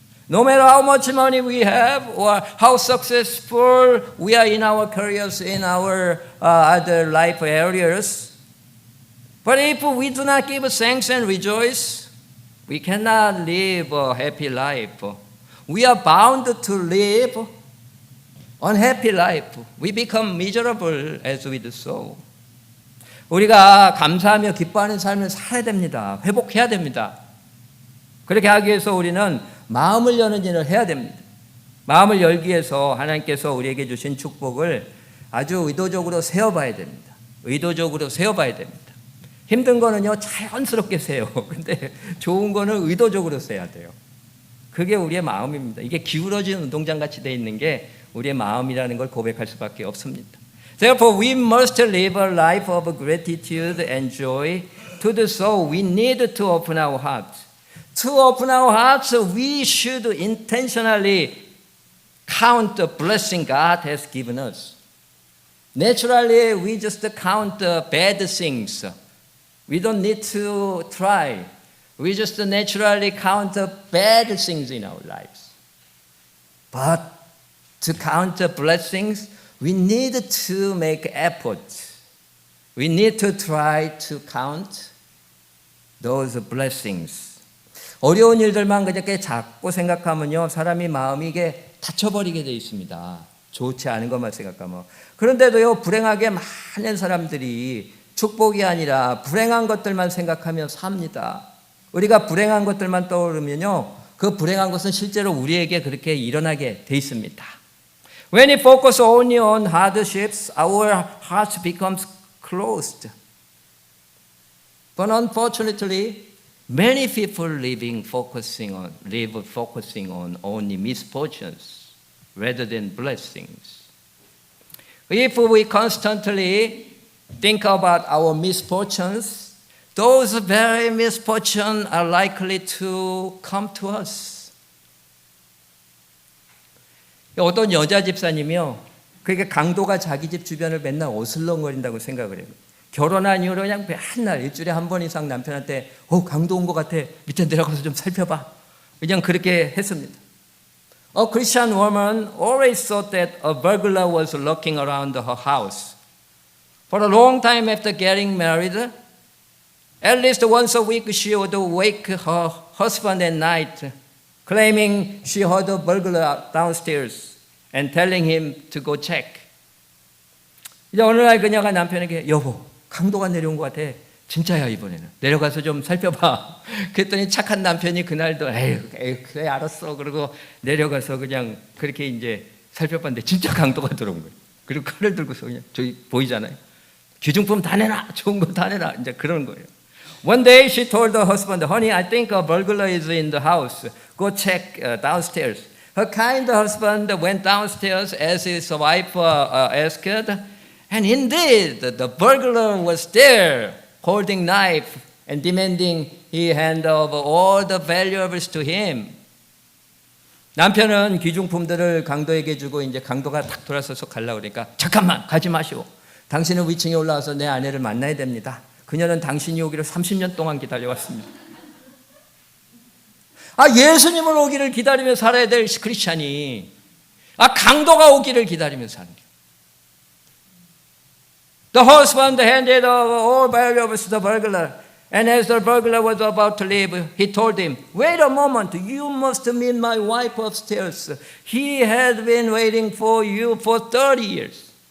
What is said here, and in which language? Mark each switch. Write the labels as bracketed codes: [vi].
[en] No matter how much money we have or how successful we are in our careers, in our other life areas, But if we do not give thanks and rejoice, we cannot live a happy life. We are bound to live unhappy life. We become miserable as we do so. [ko] 우리가 감사하며 기뻐하는 삶을 살아야 됩니다. 회복해야 됩니다. 그렇게 하기 위해서 우리는 마음을 여는 일을 해야 됩니다. 마음을 열기 위해서 하나님께서 우리에게 주신 축복을 아주 의도적으로 세어봐야 됩니다. 의도적으로 세어봐야 됩니다. 힘든 거는요, 자연스럽게 세요. 근데 좋은 거는 의도적으로 세야 돼요. 그게 우리의 마음입니다. 이게 기울어진 운동장 같이 돼 있는 게 우리의 마음이라는 걸 고백할 수밖에 없습니다. [en] Therefore, we must live a life of gratitude and joy. To do so, we need to open our hearts. To open our hearts, we should intentionally count the blessing God has given us. Naturally, we just count the bad things. We don't need to try. We just naturally count the bad things in our lives. But to count the blessings, we need to make effort. We need to try to count those blessings. [ko] 어려운 일들만 그렇게 작고 생각하면요, 사람이 마음이 이게 다쳐버리게 돼 있습니다. 좋지 않은 것만 생각하면. 그런데도요, 불행하게 많은 사람들이 축복이 아니라 불행한 것들만 생각하며 삽니다. 우리가 불행한 것들만 떠오르면요, 그 불행한 것은 실제로 우리에게 그렇게 일어나게 돼 있습니다. [en] When we focus only on hardships, our hearts becomes closed. But unfortunately, many people live focusing on only misfortunes rather than blessings. If we constantly think about our misfortunes, those very misfortunes are likely to come to us. [ko] 어떤 여자 집사님이요, 그게 강도가 자기 집 주변을 맨날 어슬렁거린다고 생각을 해요. 결혼한 이후로 그냥 맨날 일주일에 한 번 이상 남편한테 강도 온 것 같아, 밑에 내려가서 좀 살펴봐, 그냥 그렇게 했습니다. [en] A Christian woman always thought that a burglar was lurking around her house. For a long time after getting married, at least once a week she would wake her husband at night, claiming she heard a burglar downstairs and telling him to go check. [ko] 이제 어느 날 그녀가 남편에게 여보, 강도가 내려온 것 같아. 진짜야 이번에는. 내려가서 좀 살펴봐. 그랬더니 착한 남편이 그날도 에휴 그래 알았어. 그러고 내려가서 그냥 그렇게 이제 살펴봤는데 진짜 강도가 들어온 거예요. 그리고 칼을 들고서 그냥 저기 보이잖아요. 귀중품 다 내놔. 좋은 거 다 내놔. 이제 그런 거예요. [en] One day she told her husband, honey, I think a burglar is in the house. Go check downstairs. Her kind husband went downstairs as his wife asked, and indeed the burglar was there, holding knife and demanding he hand over all the valuables to him. [ko] 남편은 귀중품들을 강도에게 주고 이제 강도가 딱 돌아서서 가려고 그러니까 잠깐만 가지 마시오. 당신은 위층에 올라와서 내 아내를 만나야 됩니다. 그녀는 당신이 오기를 30년 동안 기다려왔습니다. 예수님을 오기를 기다리며 살아야 될 크리스찬이 강도가 오기를 기다리며 사는 거예요. [en] The husband handed over all valuables to the burglar, and as the burglar was about to leave, he told him, "Wait a moment, you must meet my wife upstairs. He had been waiting for you for 30 years."